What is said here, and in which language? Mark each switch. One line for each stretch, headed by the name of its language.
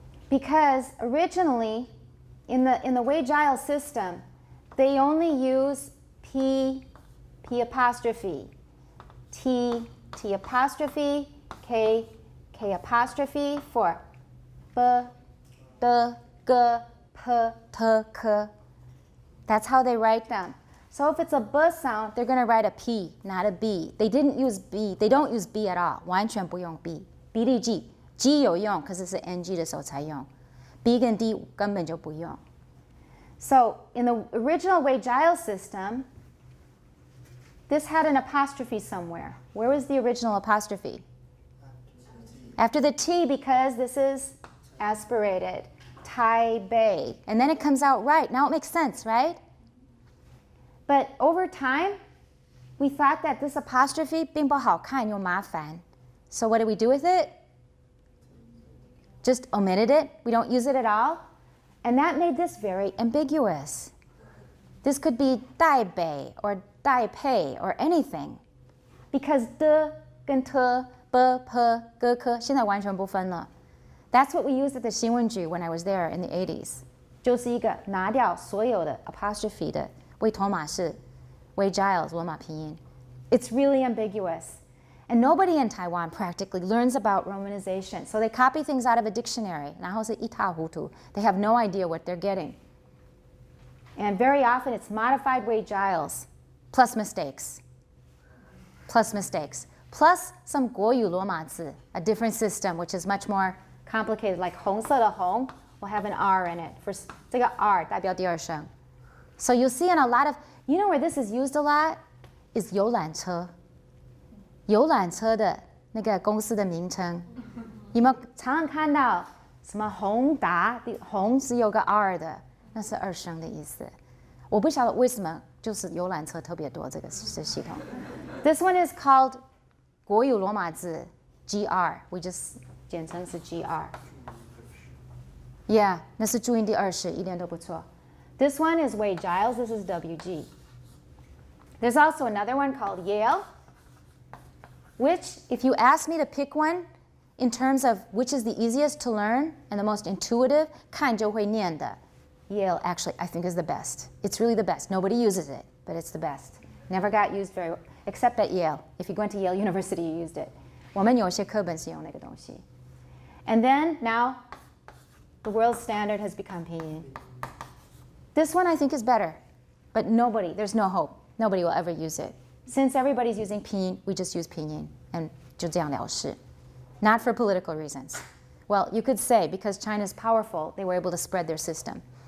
English: Because originally, in the Wade-Giles system, they only use P apostrophe, T apostrophe, K apostrophe for B, D, G, P, T, K. That's how they write them. So if it's a B sound, they're going to write a P, not a B. They didn't use B. They don't use B at all.
Chinese: 完全不用
English: B.
Chinese: B 力 G 有用，可是是 NG 的时候才用。 B 跟 D 根本就不用。
English: So in the original Wade-Giles system, this had an apostrophe somewhere. Where was the original apostrophe? After the T, because this is aspirated. Taipei. And then it comes out right. Now it makes sense, right? But over time, we thought that this apostrophe
Chinese: 并不好看又麻烦.
English: So what do we do with it? Just omitted it. We don't use it at all. And that made this very ambiguous. This could be Taipei or Taipei or anything. Because
Chinese: D 跟 T, B, P, G, K 现在完全不分了.
English: That's what we used at the 新闻局 when I was there in the 80s.
Chinese: 就是一个拿掉所有的 apostrophe 的魏托马式 Wade-Giles 罗马拼音.
English: It's really ambiguous. And nobody in Taiwan practically learns about romanization. So they copy things out of a dictionary.
Chinese: 然后是一塌糊涂.
English: They have no idea what they're getting. And very often it's modified Wade-Giles plus mistakes. Plus mistakes. Plus some 国语罗马字, a different system which is much more complicated. Like
Chinese: 红色的红
English: will have an R in it. For
Chinese: 这个 R 代表第二声.
English: So you'll see in a lot of, you know where this is used a lot?
Chinese: Is 游览车. 游览车的那个公司的名称，有没有常常看到什么宏达？宏是有个 R 的，那是二声的意思。我不晓得为什么就是游览车特别多这个系统。
English: This one is called
Chinese: 国语罗马字 GR，
English: we just
Chinese: 简称是 GR。 Yeah， 那是注音第二式，一点都不错。
English: This one is Wade-Giles. This is WG. There's also another one called Yale, which, if you ask me to pick one in terms of which is the easiest to learn and the most intuitive,
Chinese: 看就会念的
English: Yale actually, I think, is the best. It's really the best. Nobody uses it, but it's the best. Never got used very well, except at Yale. If you went to Yale University, you used it.
Chinese: 我们有些课本是用那个东西.
English: And then now, the world standard has become pinyin. This one I think is better, but there's no hope. Nobody will ever use it. Since everybody's using pinyin, we just use pinyin, and
Chinese: 就这样了事.
English: Not for political reasons. Well, you could say because China's powerful, they were able to spread their system.